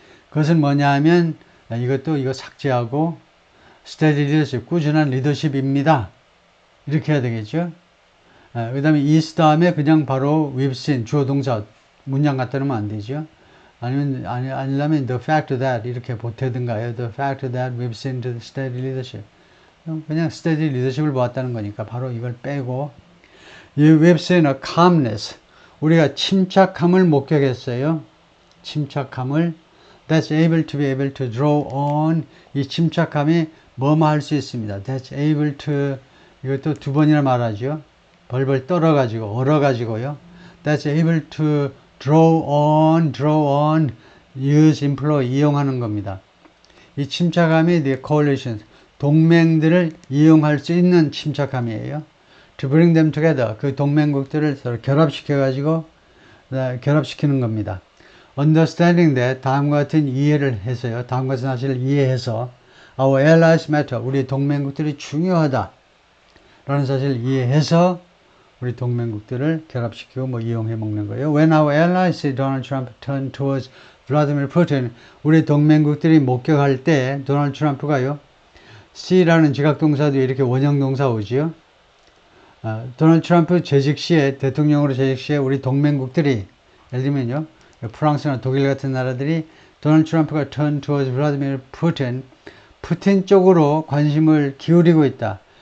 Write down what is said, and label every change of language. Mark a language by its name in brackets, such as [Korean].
[Korean] 그것은 뭐냐 하면 이거 삭제하고 steady leadership, 꾸준한 리더십입니다. 이렇게 해야 되겠죠. 그 다음에 is 다음에 그냥 바로 we've seen 주어 동사 문장 갖다 놓으면 안 되죠. 아니려면 [English] the fact that [Korean] 이렇게 보태든가요. [English] The fact that we've seen the steady leadership. [Korean] 그냥 steady leadership을 보았다는 거니까 바로 이걸 빼고 [English] we've seen a calmness. [Korean] 우리가 침착함을 목격했어요. 침착함을 [English] that's able to draw on [Korean] 이 침착함이 뭐뭐 할 수 있습니다. [English] that's able to [Korean] 이것도 두 번이나 말하죠. 벌벌 떨어가지고 얼어가지고요. [English] that's able to draw on use employ [Korean] 이용하는 겁니다. 이 침착함이 the coalition 동맹들을 이용할 수 있는 침착함이에요. [English] to bring them together [Korean] 그 동맹국들을 서로 결합시켜가지고 결합시키는 겁니다. [English] understanding that [Korean] 다음과 같은 이해를 해서요. 다음과 같은 사실을 이해해서 [English] our allies matter [Korean] 우리 동맹국들이 중요하다 라는 사실을 이해해서 우리 동맹국들을 결합시키고 이용해 먹는 거예요. [English] When our allies see Donald Trump turn towards Vladimir Putin [Korean] 우리 동맹국들이 목격할 때 도널드 트럼프가요. C라는 지각동사도 이렇게 원형동사 오지요. 도널드 트럼프 재직 시에 대통령으로 재직 시에 우리 동맹국들이 예를 들면요, 프랑스나 독일 같은 나라들이 도널드 트럼프가 [English] turn towards Vladimir Putin, [Korean] 푸틴 쪽으로 관심을 기울이고 있다.